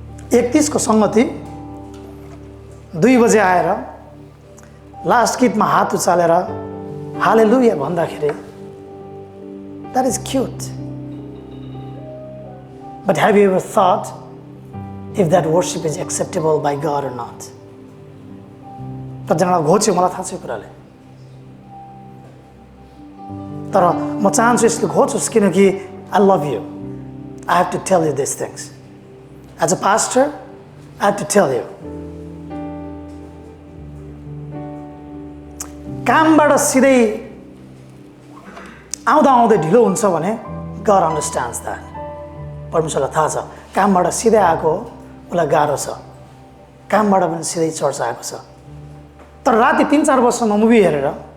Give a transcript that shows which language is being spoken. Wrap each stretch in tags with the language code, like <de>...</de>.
<ne>31 को संगति 2 बजे आएर लास्ट गीतमा हात उचालेर हालेलुया भन्दाखेरि,</ne> <en>that is cute. But have you ever thought if that worship is acceptable by God or not?</en> <ne>कतिजनालाई घोच्यो, मलाई थाहा छ यो कुराले। तर म चाहन्छु यसले होस् किनकि</ne> <en>I love you I have to tell you</en> <ne>this things as a pastor I have to tell you कामबाट सिधै आउँदा आउँदै ढिलो हुन्छ भने</ne> <en>God understands that</en> <ne>परमेश्वरलाई थाहा छ कामबाट सिधै आएको उसलाई गाह्रो छ कामबाट पनि सिधै चर्च आएको छ तर राति 3-4 वर्षमा मुभी हेरेर</ne>